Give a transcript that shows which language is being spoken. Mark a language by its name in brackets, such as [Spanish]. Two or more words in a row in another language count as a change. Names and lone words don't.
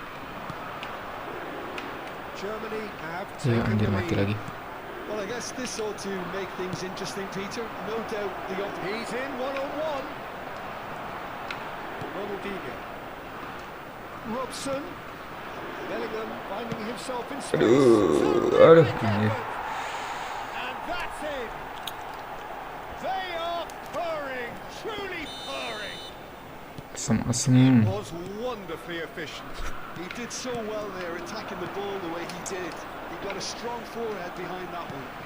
[English] Germany have Ya taken anjir, the mati lead. lagi. Well, I guess this ought to make things interesting, Peter. No doubt the He's in one-on-one. Ronaldinho. Robson. Bellingham finding himself in space. Aduh, Terrific anjir. effort. And that's it. They are purring, truly purring. Asem-asem. Was wonderfully efficient. He did so well there, attacking the ball the way he did. He got a strong forehead behind that one.